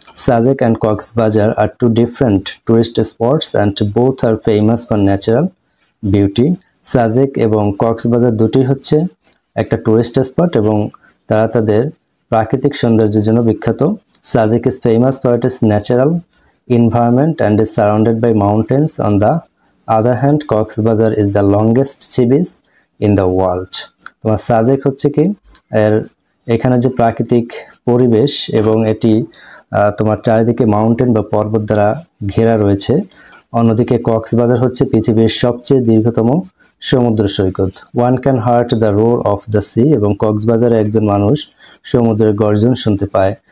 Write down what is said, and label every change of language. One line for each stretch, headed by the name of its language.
English: Sajek and Cox's Bazar are two different tourist spots and both are famous for natural beauty.
Bangla: Sajek এবং কক্সবাজার দুটি হচ্ছে একটা tourist spot এবং তারা তাদের প্রাকৃতিক সৌন্দর্যের জন্য বিখ্যাত।
English: Sajek is famous for its natural environment and is surrounded by mountains. On the other hand, Cox's is the longest sea beach in the world.
Bangla: তোমার সাজেক হচ্ছে কি এর এখানে যে প্রাকৃতিক পরিবেশ এবং এটি তোমার চারিদিকে মাউন্টেন বা পর্বত দ্বারা ঘেরা রয়েছে। অন্যদিকে কক্সবাজার হচ্ছে পৃথিবীর সবচেয়ে দীর্ঘতম সমুদ্র সৈকত।
English: one can hear the roar of the sea,
Bangla: এবং কক্সবাজারে একজন মানুষ সমুদ্রের গর্জন শুনতে পায়।